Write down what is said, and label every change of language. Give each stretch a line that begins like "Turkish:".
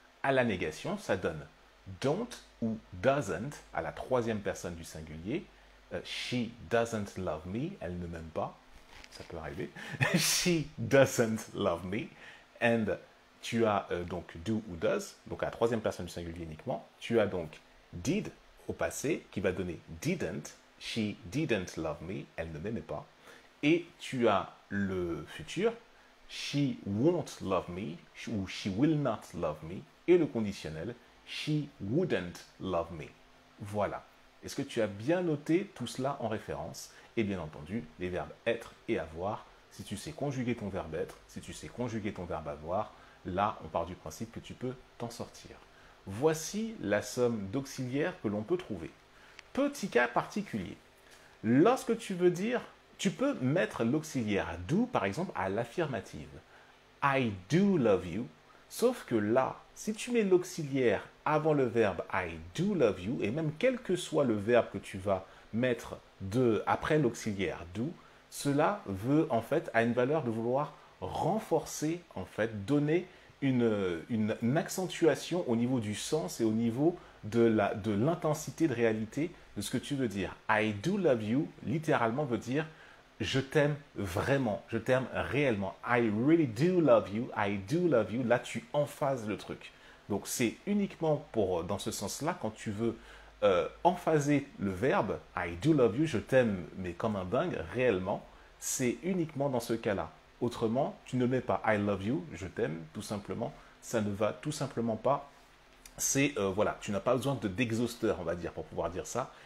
French: À la négation, ça donne don't ou doesn't à la troisième personne du singulier.
English: She doesn't love me,
French: elle ne m'aime pas, ça peut arriver.
English: She doesn't love me.
French: And tu as donc do ou does, donc à la troisième personne du singulier uniquement. Tu as donc did au passé qui va donner didn't.
English: She didn't love me,
French: elle ne m'aimait pas. Et tu as le futur,
English: she won't love me ou she will not love me.
French: Et le conditionnel,
English: she wouldn't love me.
French: Voilà. Est-ce que tu as bien noté tout cela en référence? Et bien entendu, les verbes être et avoir. Si tu sais conjuguer ton verbe être, si tu sais conjuguer ton verbe avoir, là, on part du principe que tu peux t'en sortir. Voici la somme d'auxiliaires que l'on peut trouver. Petit cas particulier. Lorsque tu veux dire, tu peux mettre l'auxiliaire do, par exemple, à l'affirmative.
English: I do love you.
French: Sauf que là, si tu mets l'auxiliaire avant le verbe I do love you, et même quel que soit le verbe que tu vas mettre après l'auxiliaire do, cela veut en fait a une valeur de vouloir renforcer, en fait, donner une accentuation au niveau du sens et au niveau de l'intensité de réalité de ce que tu veux dire.
English: I do love you,
French: littéralement, veut dire je t'aime vraiment, je t'aime réellement.
English: I really do love you, I do love you.
French: Là, tu emphases le truc. Donc, c'est uniquement dans ce sens-là, quand tu veux emphaser le verbe
English: I do love you,
French: je t'aime, mais comme un dingue, réellement, c'est uniquement dans ce cas-là. Autrement, tu ne mets pas
English: I love you,
French: je t'aime, tout simplement. Ça ne va tout simplement pas. C'est, voilà, tu n'as pas besoin d'exhausteur, on va dire, pour pouvoir dire ça.